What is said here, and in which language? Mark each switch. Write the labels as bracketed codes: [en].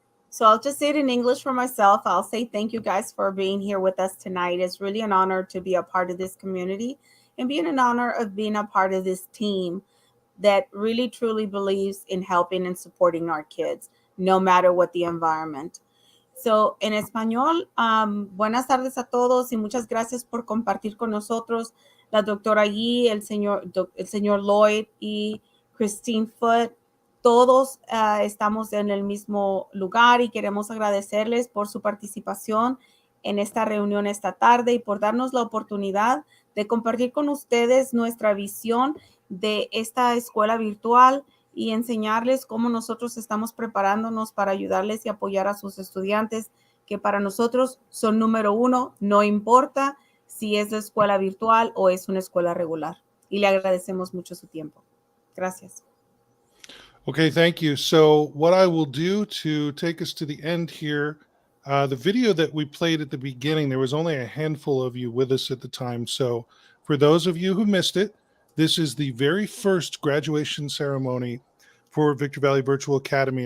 [en] So I'll just say it in English for myself. I'll say thank you guys for being here with us tonight. It's really an honor to be a part of this community and being an honor of being a part of this team that really truly believes in helping and supporting our kids, no matter what the environment. So, [es] en español, buenas tardes a todos y muchas gracias por compartir con nosotros la doctora Yee, el señor Lloyd y Christine Foote. Todos estamos en el mismo lugar y queremos agradecerles por su participación en esta reunión esta tarde y por darnos la oportunidad de compartir con ustedes nuestra visión de esta escuela virtual y enseñarles cómo nosotros estamos preparándonos para ayudarles y apoyar a sus estudiantes, que para nosotros son número uno, no importa si es la escuela virtual o es una escuela regular. Y le agradecemos mucho su tiempo. Gracias. [en] Okay, thank you. So what I will do to take us to the end here, the video that we played at the beginning, there was only a handful of you with us at the time. So for those of you who missed it, this is the very first graduation ceremony for Victor Valley Virtual Academy.